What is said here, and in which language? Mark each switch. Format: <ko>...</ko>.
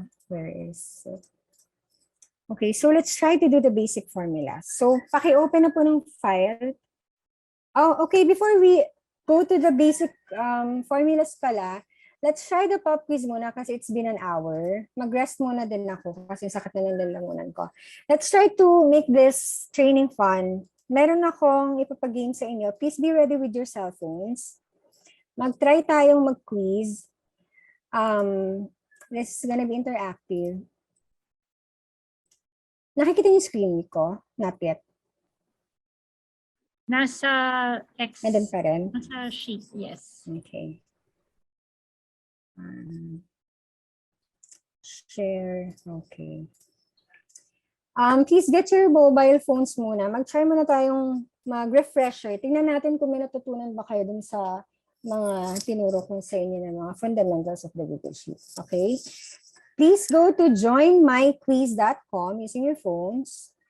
<en>Where is it? Okay, so let's try to do the basic formula.</en> <tl>So, paki-open na po ng file.</tl> <en>Oh, okay, before we go to the basic formulas pala, let's try the pop quiz</en> <tl>muna kasi</tl> <en>it's been an hour.</en> <tl>Mag-rest muna din ako kasi sakit na ng lalamunan ko.</tl> <en>Let's try to make this training fun.</en> <tl>Meron akong ipapag-game sa inyo.</tl> <en>Please be ready with your cell phones.</en> <tl>Mag-try tayong mag-quiz.</tl> <en>This is gonna be interactive.</en> <tl>Nakikita niyo yung screen ko?</tl> <en>Not yet.</en> <tl>Nasa X. Nandun pa rin? Nasa sheet, yes.</tl> <en>Okay. Share. Okay. Please get your mobile phones muna.</en> <tl>Mag-try muna tayong mag-refresher. Tingnan natin kung may natutunan ba kayo dun sa mga tinuro ko sa inyo ng mga</tl> <en>fundamentals of the Google Sheet. Okay? Please go to joinmyquiz.com using your phones.</en>